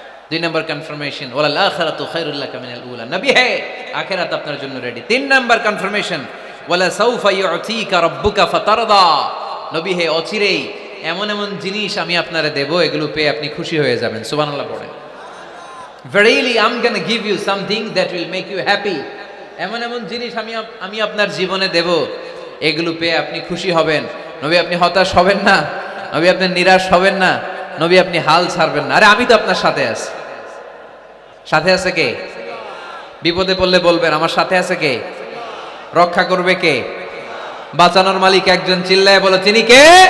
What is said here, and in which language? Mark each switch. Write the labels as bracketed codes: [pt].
[bn] 2 নম্বর confirmation, [ar] ওয়াল আখিরাতু খায়রুল লাকা মিনাল উলা। [bn] নবী হে, আখিরাত আপনার জন্য রেডি। 3 নম্বর কনফার্মেশন, [ar] ওয়ালা সাউফা ইউতিকা রাব্বুকা ফাতারদা। [bn] নবী হে, অচিরেই এমন এমন জিনিস আমি আপনারে দেব, এগুলো পেয়ে আপনি খুশি হয়ে যাবেন। সুবহানাল্লাহ পড়েন। [en] Verily I'm gonna give you something that will make you happy. [bn] এমন এমন জিনিস আমি আপনার জীবনে দেব, এগুলো পেয়ে আপনি খুশি হবেন। নবী, আপনি হতাশ হবেন না, নবী আপনি নিরাশ হবেন না, নবী আপনি হাল ছাড়বেন না। আরে আমি তো আপনার সাথে আছি। সাথে আছে কে? বিপদে পড়লে বলবেন আমার সাথে আছে কে? রক্ষা করবে কে? বাঁচানোর মালিক একজন। চিল্লায় বলো, তিনি কে?